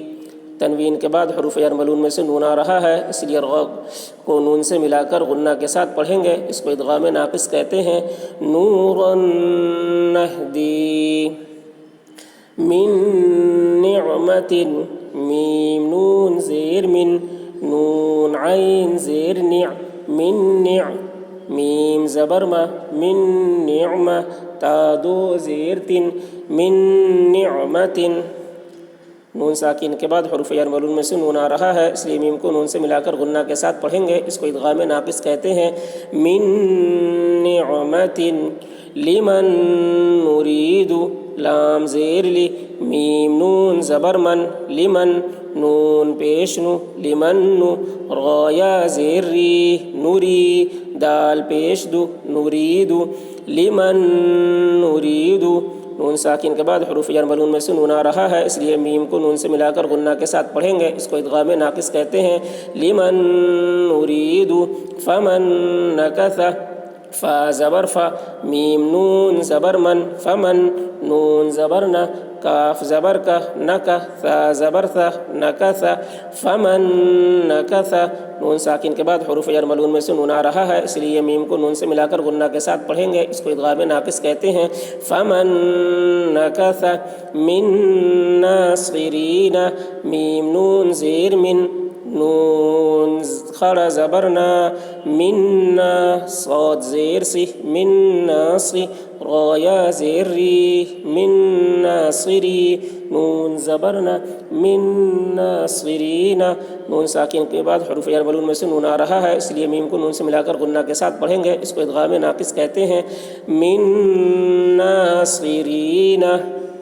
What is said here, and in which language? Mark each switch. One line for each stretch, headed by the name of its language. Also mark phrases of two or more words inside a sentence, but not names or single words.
Urdu: تنوین کے بعد حروف جر ملون میں سے نون آ رہا ہے، اس لیے را کو نون سے ملا کر غنہ کے ساتھ پڑھیں گے، اس کو ادغام ناقص کہتے ہیں۔
Arabic: نورا نہدی، من نعمت،
Urdu: میم نون زیر
Arabic: من، نون عین زیر نع، من نع، میم زبر ما، من نعمہ، تا دو زیر تن، من نعمت۔
Urdu: نون ساکن کے بعد حروف جر معلوم میں سے نون آ رہا ہے، اس لیے میم کو نون سے ملا کر غنہ کے ساتھ پڑھیں گے، اس کو ادغام ناقص کہتے ہیں۔
Arabic: من نعمت لمن نرید،
Urdu: لام زیر لی، میم نون زبر من، لمن نون پیش نو، لمن نو، رایا زیر ری، نوری، دال پیش دو، نریدو، لمن نریدو، نون ساکن کے بعد حروف جر معلوم میں سے نون آ رہا ہے، اس لیے میم کو نون سے ملا کر غنہ کے ساتھ پڑھیں گے، اس کو ادغام ناقص کہتے ہیں۔
Arabic: لمن نرید فمن نکث،
Urdu: فا زبر فا، میم نون زبر من، فمن نون زبر نہ، کاف زبر کا، نکا، ثا زبر ثا، نکث، فمن نکث، نون ساکن کے بعد حروف جر معلوم میں سے نون آ رہا ہے، اس لیے میم کو نون سے ملا کر غنہ کے ساتھ پڑھیں گے، اس کو ادغام ناقص کہتے ہیں۔
Arabic: فمن نکث من ناصرین،
Urdu: میم نون زیر
Arabic: من، نون خڑا زبرنا، منا، صاد زیر
Urdu: سی، من ناصی، رایا زیر ری، من ناصری، نون زبرنا، من ناصرین، نون ساکن کے بعد حروف جر معلوم میں سے نون آ رہا ہے، اس لیے میم کو نون سے ملا کر غنہ کے ساتھ پڑھیں گے، اس کو ادغام ناقص کہتے ہیں۔
Arabic: من ناصرین،